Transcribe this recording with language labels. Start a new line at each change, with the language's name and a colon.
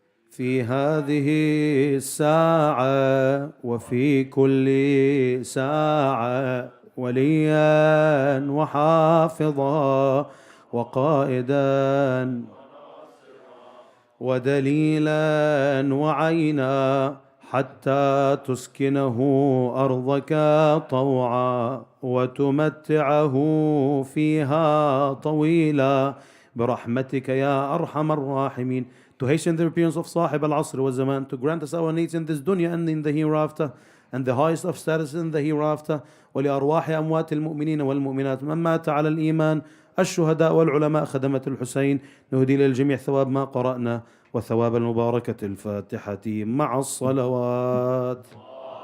Arabic: في هذه الساعة وفي كل ساعة وليا وحافظا وقائدا ودليلا وعينا حتى تسكنه أرضك طوعا وتمتعه فيها طويلا برحمتك يا أرحم الراحمين.
English: To hasten the appearance of Sahib al-Asr wa Zaman, to grant us our needs in this dunya and in the hereafter, and the highest of status in the hereafter.
Arabic: ولأرواح أموات المؤمنين والمؤمنات من مات على الإيمان الشهداء والعلماء خدمة الحسين. نهدي للجميع ثواب ما قرأنا وثواب المباركة الفاتحة مع الصلوات.